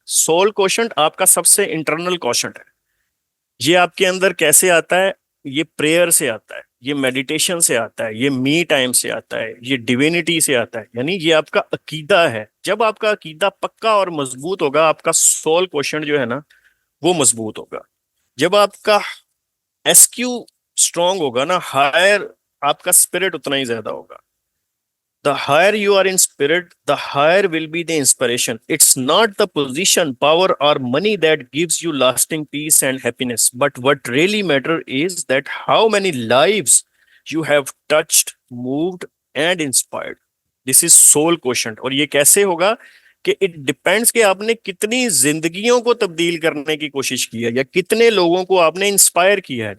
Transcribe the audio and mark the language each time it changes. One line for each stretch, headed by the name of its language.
Urdu: Civil question آپ کا سب سے انٹرنل کوشچن ہے. یہ آپ کے اندر کیسے آتا ہے, یہ پریئر سے آتا ہے, یہ میڈیٹیشن سے آتا ہے, یہ می ٹائم سے آتا ہے, یہ ڈیوینٹی سے آتا ہے. یعنی یہ آپ کا عقیدہ ہے. جب آپ کا عقیدہ پکا اور مضبوط ہوگا آپ کا سول کوشچن جو ہے نا وہ مضبوط ہوگا. جب آپ کا ایس کیو اسٹرانگ ہوگا نا, ہائر آپ کا اسپرٹ اتنا ہی زیادہ ہوگا.
English: The higher you are in spirit, the higher will be the inspiration. It's not the position, power, or money that gives you lasting peace and happiness. But what really matters is that how many lives you have touched, moved, and inspired. This is soul quotient.
Urdu: اور یہ کیسے ہوگا کہ
English: it depends
Urdu: کہ آپ نے کتنی زندگیوں کو تبدیل کرنے کی کوشش کی ہے یا کتنے لوگوں کو آپ نے انسپائر کیا ہے.